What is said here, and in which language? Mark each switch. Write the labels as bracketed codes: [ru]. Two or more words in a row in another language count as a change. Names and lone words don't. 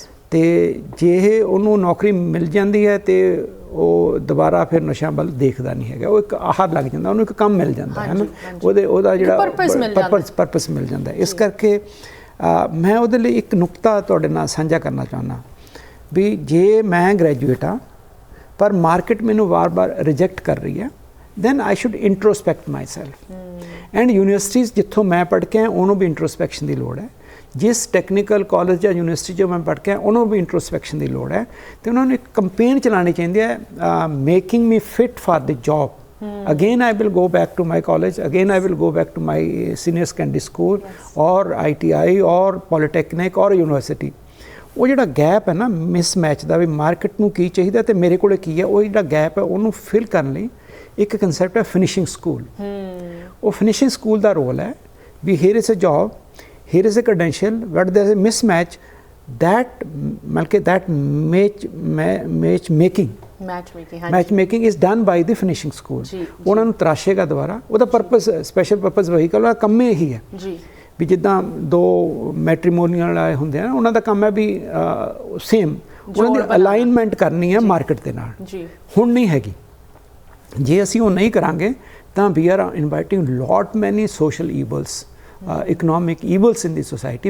[pa] ਅਤੇ ਜੇ ਉਹਨੂੰ ਨੌਕਰੀ ਮਿਲ ਜਾਂਦੀ ਹੈ ਤਾਂ ਉਹ ਦੁਬਾਰਾ ਫਿਰ ਨਸ਼ਿਆਂ ਵੱਲ ਦੇਖਦਾ ਨਹੀਂ ਹੈਗਾ, ਉਹ ਇੱਕ ਆਹਾਰ ਲੱਗ ਜਾਂਦਾ, ਉਹਨੂੰ ਇੱਕ ਕੰਮ ਮਿਲ ਜਾਂਦਾ ਹੈ ਨਾ, ਉਹਦਾ ਜਿਹੜਾ ਪਰਪਸ ਮਿਲ ਜਾਂਦਾ। ਇਸ ਕਰਕੇ ਮੈਂ ਉਹਦੇ ਲਈ ਇੱਕ ਨੁਕਤਾ ਤੁਹਾਡੇ ਨਾਲ ਸਾਂਝਾ ਕਰਨਾ ਚਾਹੁੰਦਾ ਵੀ ਜੇ ਮੈਂ ਗ੍ਰੈਜੂਏਟ ਹਾਂ ਪਰ ਮਾਰਕੀਟ ਮੈਨੂੰ ਵਾਰ-ਵਾਰ ਰਿਜੈਕਟ ਕਰ ਰਹੀ ਹੈ, [en] then I should introspect myself. [pa] And ਯੂਨੀਵਰਸਿਟੀਜ਼ ਜਿੱਥੋਂ ਮੈਂ ਪੜ੍ਹ ਕੇ ਆਇਆ ਉਹਨੂੰ ਵੀ ਇੰਟਰੋਸਪੈਕਸ਼ਨ ਦੀ ਲੋੜ ਹੈ। ਜਿਸ ਟੈਕਨੀਕਲ ਕਾਲਜ ਜਾਂ ਯੂਨੀਵਰਸਿਟੀ 'ਚੋਂ ਮੈਂ ਪੜ੍ਹ ਕੇ ਆਇਆ ਉਹਨੂੰ ਵੀ ਇੰਟਰੋਸਪੈਕਸ਼ਨ ਦੀ ਲੋੜ ਹੈ। ਅਤੇ ਉਹਨਾਂ ਨੂੰ ਇੱਕ ਕੰਪੇਨ ਚਲਾਉਣੀ ਚਾਹੀਦੀ ਹੈ, [en] making me fit for the job. Again I will go back to my college, again I will go back to my senior secondary school or ITI or polytechnic or university. [pa] ਉਹ ਜਿਹੜਾ ਗੈਪ ਹੈ ਨਾ ਮਿਸਮੈਚ ਦਾ, ਵੀ ਮਾਰਕੀਟ ਨੂੰ ਕੀ ਚਾਹੀਦਾ ਅਤੇ ਮੇਰੇ ਕੋਲ ਕੀ ਹੈ, ਉਹ ਜਿਹੜਾ ਗੈਪ ਹੈ ਉਹਨੂੰ ਫਿਲ ਕਰਨ ਲਈ ਇੱਕ ਕਨਸੈਪਟ ਹੈ [en] finishing school. [pa] ਉਹ ਫਿਨਿਸ਼ਿੰਗ ਸਕੂਲ ਦਾ ਰੋਲ ਹੈ ਵੀ [en] here is a job, here is a credential, but there is a mismatch, that बल्कि that matchmaking match making is done by the finishing school। [pa] ਉਹਨਾਂ ਨੂੰ ਤਰਾਸ਼ੇਗਾ ਦੁਬਾਰਾ, ਉਹਦਾ ਪਰਪਸ [en] special purpose vehicle [pa] ਦਾ ਕੰਮ ਹੀ ਇਹੀ ਹੈ ਵੀ ਜਿੱਦਾਂ ਦੋ ਮੈਟਰੀਮੋਨੀਅਲ ਆਏ ਹੁੰਦੇ ਆ ਉਹਨਾਂ ਦਾ ਕੰਮ ਹੈ ਵੀ ਸੇਮ ਉਹਨਾਂ ਦੀ ਅਲਾਈਨਮੈਂਟ ਕਰਨੀ ਹੈ ਮਾਰਕੀਟ ਦੇ ਨਾਲ। ਹੁਣ ਨਹੀਂ ਹੈਗੀ, ਜੇ ਅਸੀਂ ਉਹ ਨਹੀਂ ਕਰਾਂਗੇ ਤਾਂ [en] we are inviting lot many social evils, economic evils in the society.